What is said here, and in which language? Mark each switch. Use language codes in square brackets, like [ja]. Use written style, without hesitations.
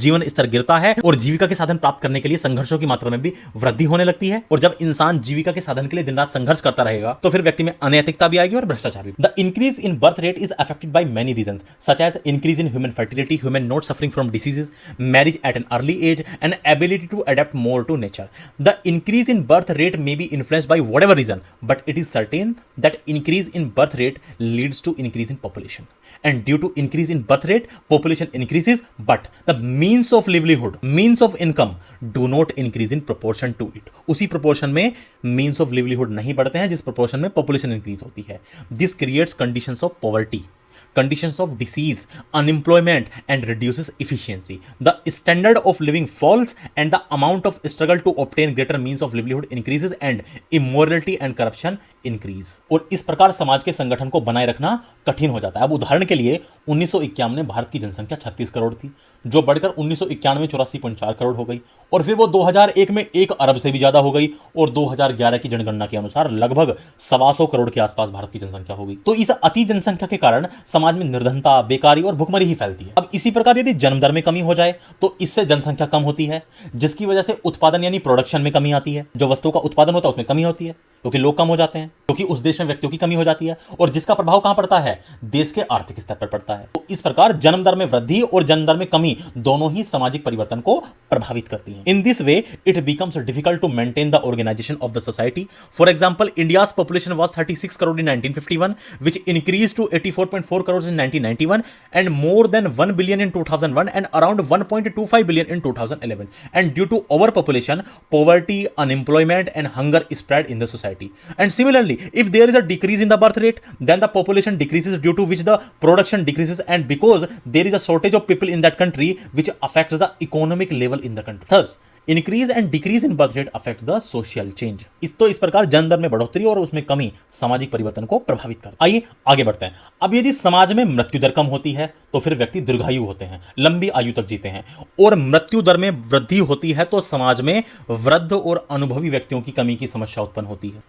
[hi] जीवन स्तर गिरता है और जीविका के साधन प्राप्त करने के लिए संघर्षों की मात्रा में भी वृद्धि होने लगती है। और जब इंसान जीविका के साधन के लिए दिन रात संघर्ष करता रहेगा तो फिर व्यक्ति में अनैतिकता भी आएगी और भ्रष्टाचार भी। [en] The increase in birth rate is affected by many reasons such as increase in human fertility, human not suffering from diseases, marriage at an early age and ability to adapt more to nature. The increase in birth rate may be influenced by whatever reason, but it is certain that increase in birth rate leads to increase in population, and due to increase in birth rate population increases, but the means of livelihood, means of income do not increase in proportion to it. [hi] उसी proportion में [en] means of livelihood [hi] नहीं बढ़ते हैं जिस proportion में population increase होती है। [en] This creates conditions of poverty, conditions of disease, unemployment, and reduces efficiency. The standard of living falls and the amount of struggle to obtain greater means of livelihood increases and immorality and corruption increase. [hi] और इस प्रकार समाज के संगठन को बनाए रखना कठिन हो जाता है। अब उदाहरण के लिए 1951 में भारत की जनसंख्या 36 करोड़ थी, जो बढ़कर 1991 में 84.4 करोड़ हो गई, और फिर वो 2001 में 1 अरब से भी ज्यादा हो गई, और 2011 की जनगणना के अनुसार लगभग 125 करोड़ के आसपास भारत की जनसंख्या हो गई। तो इस अति जनसंख्या के कारण समाज में निर्धनता, बेकारी और भुखमरी ही फैलती है। अब इसी प्रकार यदि जन्म दर में कमी हो जाए तो इससे जनसंख्या कम होती है, जिसकी वजह से उत्पादन यानी प्रोडक्शन में कमी आती है। जो वस्तुओं का उत्पादन होता है उसमें कमी होती है क्योंकि लोग कम हो जाते हैं, क्योंकि उस देश में व्यक्तियों की कमी हो जाती है, और जिसका प्रभाव कहां पड़ता है? देश के आर्थिक स्तर पर पड़ता है। तो इस प्रकार जन्म दर में वृद्धि और जन्म दर में कमी दोनों ही सामाजिक परिवर्तन को प्रभावित करती हैं। [en] In this way it becomes difficult to maintain the organisation of the society. For example, India's population was 36 crore in 1951 व्हिच इंक्रीज्ड टू 84.4 1.4 crores in 1991 and more than 1 billion in 2001 and around 1.25 billion in 2011. And due to overpopulation, poverty, unemployment and hunger spread in the society. And similarly, if there is a decrease in the birth rate, then the population decreases, due to which the production decreases, and because there is a shortage of people in that country, which affects the economic level in the country. Thus, increase and decrease in birth rate affect the social change. [hi] इस प्रकार जन्म दर में बढ़ोतरी और उसमें कमी सामाजिक परिवर्तन को प्रभावित करता है। आइए आगे बढ़ते हैं। अब यदि समाज में मृत्यु दर कम होती है तो फिर व्यक्ति दीर्घायु होते हैं, लंबी आयु तक जीते हैं, और मृत्यु दर में वृद्धि होती है तो समाज में वृद्ध और अनुभवी व्यक्तियों की कमी की समस्या उत्पन्न होती है।